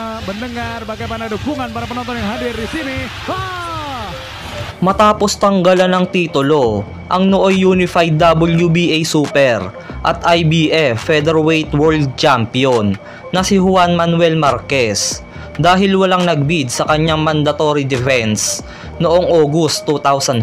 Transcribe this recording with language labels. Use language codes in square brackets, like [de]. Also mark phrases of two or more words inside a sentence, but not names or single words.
[id] mendengar bagaimana dukungan para penonton yang hadir di sini. [tl] Matapos tanggalan ng titulo, ang nooy [en] Unified WBA Super [tl] at [en] IBF Featherweight World Champion [tl] na si Juan Manuel Marquez dahil walang nagbid sa kanyang [en] mandatory defense [tl] noong August 2005.